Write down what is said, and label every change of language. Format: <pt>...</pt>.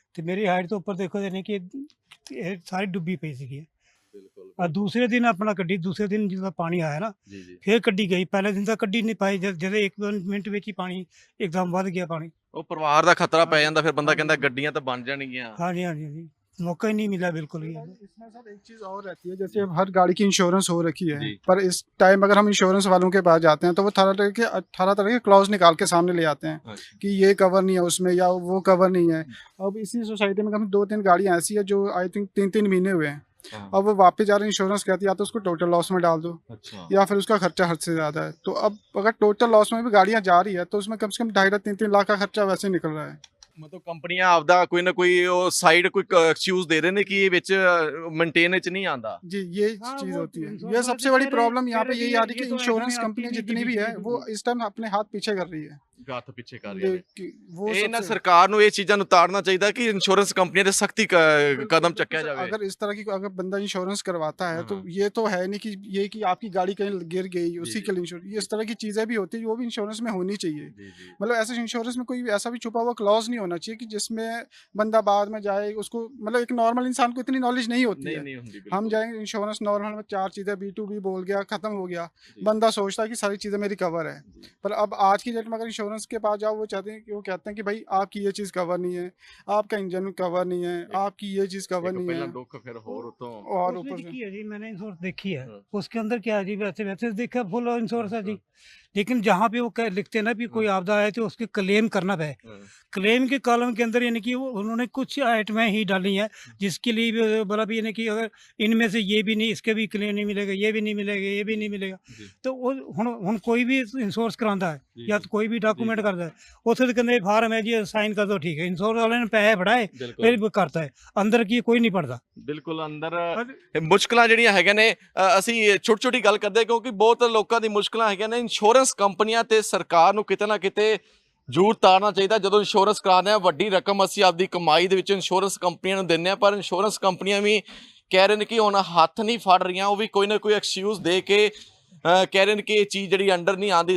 <pa>ਤੇ ਮੇਰੀ ਹਾਈਟ ਤੋਂ ਉੱਪਰ ਦੇਖੋ ਯਾਨੀ ਕਿ ਇਹ ਸਾਰੀ ਡੁੱਬੀ ਪਈ ਸੀਗੀ। ਬਿਲਕੁਲ ਆ ਦੂਸਰੇ ਦਿਨ ਆਪਣਾ ਗੱਡੀ ਦੂਸਰੇ ਦਿਨ ਜਦੋਂ ਪਾਣੀ ਆਇਆ ਨਾ ਜੀ ਜੀ ਫਿਰ ਕੱਢੀ ਗਈ। ਪਹਿਲੇ ਦਿਨ ਤਾਂ ਕੱਢੀ ਨਹੀਂ ਪਾਈ, ਜਦੋਂ 1 ਮਿੰਟ ਵਿੱਚ ਹੀ ਪਾਣੀ ਇੱਕਦਮ ਵੱਧ ਗਿਆ ਪਾਣੀ। ਉਹ ਪਰਿਵਾਰ ਦਾ ਖਤਰਾ ਪੈ ਜਾਂਦਾ, ਫਿਰ ਬੰਦਾ ਕਹਿੰਦਾ ਗੱਡੀਆਂ ਤਾਂ ਬਣ जाएंगी।</pa> <hi>ਹਾਂਜੀ मौका ही नहीं मिला बिल्कुल ही। इसमें सर एक चीज़ और रहती है, जैसे अब हर गाड़ी की इंश्योरेंस हो रखी है, जी। पर इस टाइम अगर हम इंश्योरेंस वालों के पास जाते हैं तो वो 18 तरह के क्लॉज निकाल के सामने ले आते हैं कि ये कवर नहीं है उसमें या वो कवर नहीं है। अब इसी सोसाइटी में कम 2-3 गाड़ियाँ ऐसी है जो आई थिंक 3-3 महीने हुए हैं। अब वो वापस जा रहे इंश्योरेंस कहती है या तो उसको टोटल लॉस में डाल दो या फिर उसका खर्चा हद से ज़्यादा है। तो अब अगर टोटल लॉस में भी गाड़ियाँ जा रही है तो उसमें कम से कम 2.5-3 लाख का खर्चा वैसे निकल रहा है।</hi> <pa>ਮਤਲਬ ਕੰਪਨੀਆਂ ਆਪਦਾ ਕੋਈ ਨਾ ਕੋਈ ਉਹ ਸਾਈਡ ਕੋਈ ਐਕਸਕਿਊਜ਼ ਦੇ ਰਹੇ ਨੇ ਕਿ ਇਹ ਵਿੱਚ ਮੇਨਟੇਨ ਵਿੱਚ नहीं आंदा।</pa> <hi>जी ये चीज़ होती है, ये सबसे बड़ी प्रॉब्लम यहाँ पे यही आ रही है कि इंश्योरेंस कंपनी जितनी भी है वो इस टाइम अपने हाथ पीछे कर रही है।</hi> <pa>ਹੱਥ ਪਿੱਛੇ ਕਰ ਰਹੇ ਨੇ।</pa> <hi>वो</hi> <pa>ਇਹ ਨਾ</pa> <hi>सबसे-</hi> <pa>ਸਰਕਾਰ ਨੂੰ ਇਹ ਚੀਜ਼ਾਂ ਨੂੰ ਉਤਾਰਨਾ ਚਾਹੀਦਾ ਕਿ ਇੰਸ਼ੋਰੈਂਸ ਕੰਪਨੀਆਂ ਤੇ ਸਖਤੀ ਕਦਮ ਚੱਕਿਆ ਜਾਵੇ।</pa> <hi>अगर इस तरह की अगर बंदा इंश्योरेंस करवाता है तो ये तो है नहीं कि ये कि आपकी गाड़ी कहीं गिर गई उसी के लिए इंश्योरेंस, इस तरह की चीज़ें भी होती है वो भी इंश्योरेंस में होनी चाहिए। मतलब ऐसे इंश्योरेंस में कोई ऐसा भी छुपा हुआ क्लॉज नहीं होना चाहिए कि जिसमें बंदा बाद में जाए उसको, मतलब एक नॉर्मल इंसान को इतनी नॉलेज नहीं होती है। हम जाएंगे इंश्योरेंस नॉर्मल में 4 चीज़ें B2B बोल गया ख़त्म हो गया, बंदा सोचता है कि सारी चीज़ें मेरी कवर है। पर अब आज की डेट में अगर इंश्योरेंस के पास जाओ वो चाहते हैं कि वो कहते हैं कि भाई आपकी ये चीज़ कवर नहीं है, आपका इंजन कवर नहीं है, आपकी ये चीज़ कवर नहीं है।</hi> <pa>ਦੁੱਖ ਫਿਰ ਹੋਰ ਉਤੋਂ</pa> <hi>और ऊपर उसमें से की है जी, मैंने इंश्योरेंस देखी है। उसके अंदर क्या है जी, वैसे देखा फुल इंश्योरेंस है जी, लेकिन जहाँ पे वो लिखते हैं ना भी कोई आपदा आए तो उसके क्लेम करना है। क्लेम के कॉलम के अंदर यानी कि उन्होंने कुछ आइटमें ही डाली हैं जिसके लिए भी बोला भी यानी कि अगर इनमें से ये भी नहीं, इसके भी क्लेम नहीं मिलेगा, ये भी नहीं मिलेगा, ये भी नहीं मिलेगा। तो वो हुण कोई भी इंश्योरेंस करांदा है या तो कोई भी डॉक्यूमेंट करता है उसे तो कहते फार्म है जी साइन कर दो, ठीक है। इंश्योरेंस वाले ने पैसे बढ़ाए फिर करता है, अंदर की कोई नहीं पड़ता।</hi> <pa>ਬਿਲਕੁਲ ਅੰਦਰ ਮੁਸ਼ਕਲਾਂ ਜਿਹੜੀਆਂ ਹੈਗੀਆਂ ਨੇ ਅਸੀਂ ਛੋਟੀ ਛੋਟੀ ਗੱਲ ਕਰਦੇ ਕਿਉਂਕਿ ਬਹੁਤ ਲੋਕਾਂ ਦੀ ਮੁਸ਼ਕਲਾਂ ਹੈਗੀਆਂ ਨੇ। ਇੰਸ਼ੋਰੈਂਸ ਕੰਪਨੀਆਂ ਤੇ ਸਰਕਾਰ ਨੂੰ ਕਿਤੇ ਨਾ ਕਿਤੇ ਜ਼ਰੂਰ ਤਾਰਨਾ ਚਾਹੀਦਾ। ਜਦੋਂ ਇੰਸ਼ੋਰੈਂਸ ਕਰਾਉਂਦੇ ਆ ਵੱਡੀ ਰਕਮ ਅਸੀਂ ਆਪਦੀ ਕਮਾਈ ਦੇ ਵਿੱਚ ਇੰਸ਼ੋਰੈਂਸ ਕੰਪਨੀਆਂ ਨੂੰ ਦਿੰਦੇ ਆ, ਪਰ ਇੰਸ਼ੋਰੈਂਸ ਕੰਪਨੀਆਂ ਵੀ ਕਹਿ ਰਹੇ ਨੇ ਕਿ ਹੁਣ ਹੱਥ ਨਹੀਂ ਫੜ ਰਹੀਆਂ, ਉਹ ਵੀ ਕੋਈ ਨਾ ਕੋਈ ਐਕਸਕਿਊਜ਼ ਦੇ ਕੇ ਕਹਿ ਰਹੇ ਨੇ ਕਿ ਇਹ ਚੀਜ਼ ਜਿਹੜੀ ਅੰਡਰ ਨਹੀਂ ਆਉਂਦੀ।</pa>